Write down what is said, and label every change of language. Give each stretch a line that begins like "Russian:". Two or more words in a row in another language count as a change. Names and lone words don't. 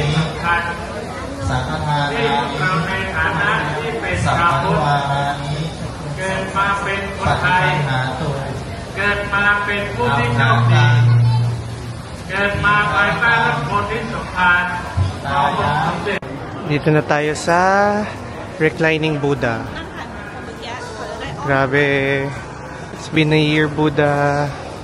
Thai: สำคัญที่พวกเราในฐานะที่เป็นชาวพุทธเกิดมาเป็นคนไทยเกิดมาเป็นผู้ที่โชคดีเกิดมาภายใต้รัฐโพธิสมภารขององค์สมเด็จ
Filipino: Dito na tayo sa
English: reclining Buddha.
Filipino: Grabe.
English: It's been a year, Buddha.